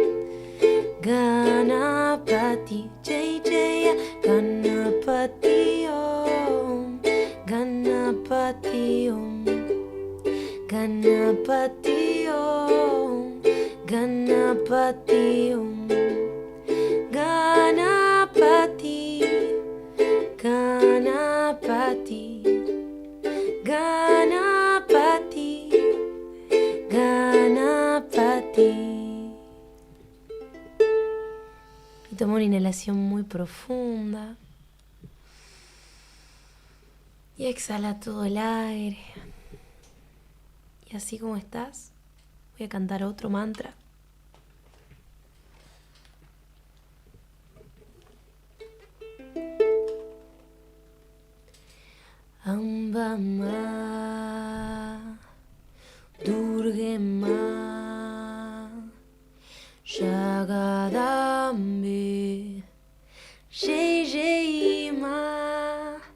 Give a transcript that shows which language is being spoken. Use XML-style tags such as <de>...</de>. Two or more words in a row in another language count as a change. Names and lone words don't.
<sa>गणपति जय जय गणपति ओम् गणपति ओम् गणपति ओम् गणपति ओम् गणपति गणपति गणपति गणपति.</sa> <es>Y tomo una inhalación muy profunda. Y exhala todo el aire. Y así como estás, voy a cantar otro mantra.</es> <hi>अम्बा मा दुर्गा मा जगदम्बे जय जय मा.</hi>